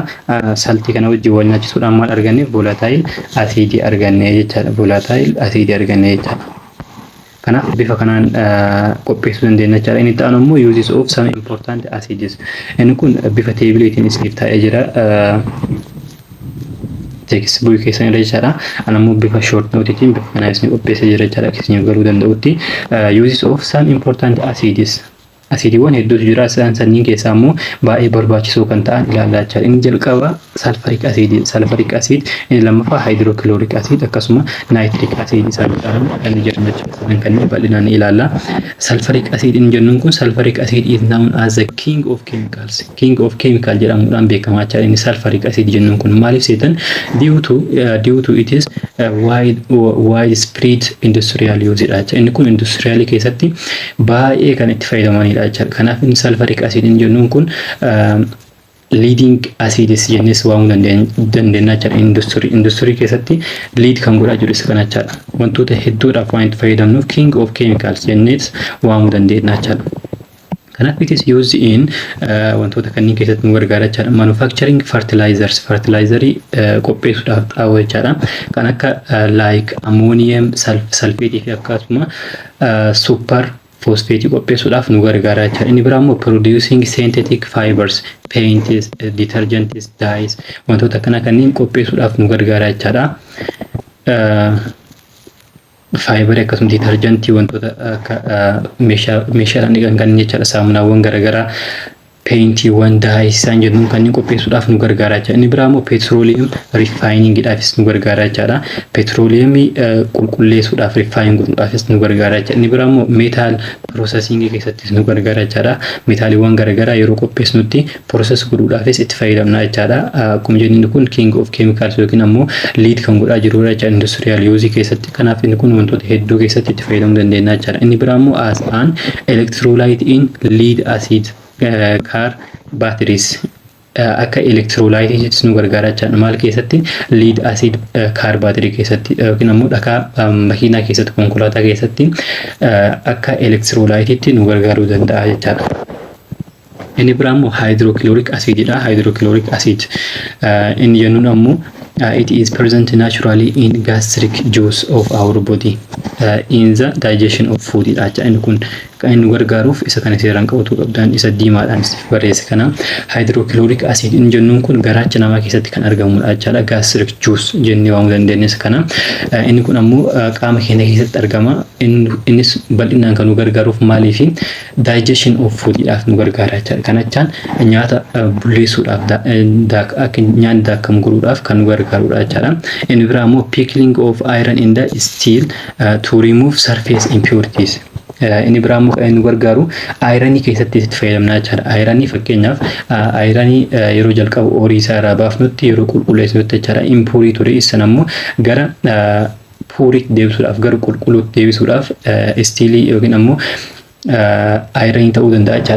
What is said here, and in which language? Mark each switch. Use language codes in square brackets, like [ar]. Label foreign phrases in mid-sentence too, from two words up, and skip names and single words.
[om] Saltii kana wajjin wal nyaachisuudhaan maal arganne [en] volatile acid [om] arganne jechuudha. [en] Volatile acid [om] arganne jechuudha. Kanaaf bifa kanaan qopheessuu dandeenya jechuudha. Inni ta'an immoo [en] uses of some important acids. [om] Inni kun bifa teebileetiin isiniif taa'ee jira. Teekis bu'ii keessan irra jechaadha. Ani immoo bifa short notiitiin bifa kanaan isin qopheessee jira jechaadha. Isin garuu danda'utti [en] uses of some important acids. [om] Asiidiiwwan hedduutu jira. Sanniin keessaa immoo baay'ee barbaachisoo kan ta'an ilaallaa jechaadha. Inni jalqaba [en] sulfuric acid, sulfuric acid, [om] inni lammaffaa [en] hydrochloric acid [om] akkasuma [en] nitric acid [om] isaan kan jedhamu jechuudha. Kanneen bal'inaan ilaalla. [en] Sulfuric acid [om] inni jennuun kun [en] sulfuric acid is known as the king of chemicals. King of chemical [om] jedhamuudhaan beekama jechaadha. Inni [en] sulfuric acid [om] jennuun kun maaliif seetan [en] due to it is widespread industrial use [om] dha jechuudha. Inni kun industrial keessatti baay'ee kan itti fayyadamanidha. Kanaaf inni [en] sulfuric acid [om] inni jennuun kun [en] leading acids [om] jennees waamuu dandeenya jechuudha. Industry keessatti lead kan godhaa jiru isa kana jechuudha. Wantoota hedduudhaaf waan itti fayyadamnuuf [en] king of chemicals [om] jennees waamuu dandeenya jechuudha. Kanaaf [en] it is used in [om] wantoota kanneen keessatti nu gargaara jechuudha. [en] Manufacturing fertilizers, [om] fertilizerii qopheessuudhaaf xaa'oo jechuudha. Kan akka [en] like ammonium sulfate [om] fi akkasuma [en] super phosphate [om] qopheessuudhaaf nu gargaara jechuudha. Inni biraa immoo [en] producing synthetic fibers, paints, detergents, dyes [om] wantoota kana kanneen qopheessuudhaaf nu gargaara jechuudha. Fiber akkasuma detergentii wantoota akka meeshaadhaan dhiqan kanneen jechuudha. Saamunaawwan garaagaraa paintiiwwan dyes isaan jennuun kanneen qopheessuudhaaf nu gargaara jechuudha. Inni biraa immoo [en] petroleum refiningidhaafis [om] nu gargaara jechuudha. Petroleumii qulqulleessuudhaaf refine godhuudhaafis nu gargaara jechuudha. Inni biraa immoo [en] metal processing [om] keessattis nu gargaara jechuudha. Metaaliiwwan garaagaraa yeroo qopheessnutti process godhuudhaafis itti fayyadamna jechuudha. Akkuma jennu kun [en] king of chemicals [om] yookiin ammoo lead kan godhaa jiru jechuudha [en] industrial use [om] keessatti. Kanaaf inni kun wantoota hedduu keessatti itti fayyadamuu dandeenya jechuudha. [en] Inni biraa immoo as an electrolyte in lead acid car batteries [om] akka electrolyte nu gargaara jechuudha. Maal keessatti [en] lead acid car battery [om] keessatti yookiin ammoo dhakaa makiinaa keessatti konkolaataa keessatti akka electrolyte nu gargaaruu danda'a jechuudha. Inni biraa immoo [en] hydrochloric acid [om] dha. [en] Hydrochloric acid [om] inni jennuun ammoo [en] it is present naturally in gastric juice of our body in the digestion of food [om] dha jechuudha. Inni kun kan inni gargaaruuf isa kana seeraan qabatu qabdaan isa diimaadhaan itti barreesse kana [en] hydrochloric acid [om] inni jennuun kun garaacha namaa keessatti kan argamudha jechuudha. [en] Gastric juice [om] jennee waamuu dandeenya isa kana. Inni kun ammoo qaama keenya keessatti argama. Innis bal'inaan kan nu gargaaruuf maaliif [en] digestion of food [om] dhaaf nu gargaara jechuudha. Kanachaan nyaata bulleessuudhaaf akka nyaanni daakamu godhuudhaaf kan nu gargaarudha jechuudha. Inni biraa immoo [en] pickling of iron in the steel to remove surface impurities. [om] inni biraa immoo kan inni gargaaru ayiranii keessatti itti fayyadamna jechaadha. Ayiranii fakkeenyaaf ayiranii yeroo jalqabu horii isaa irraa baafnutti yeroo qulqulleessinutti jechaadha. Impuurii ture isaan ammoo gara puuriitti deebisuudhaaf gara qulqulluutti deebisuudhaaf istiilii yookiin ammoo ayiranii ta'uu danda'a jechaadha.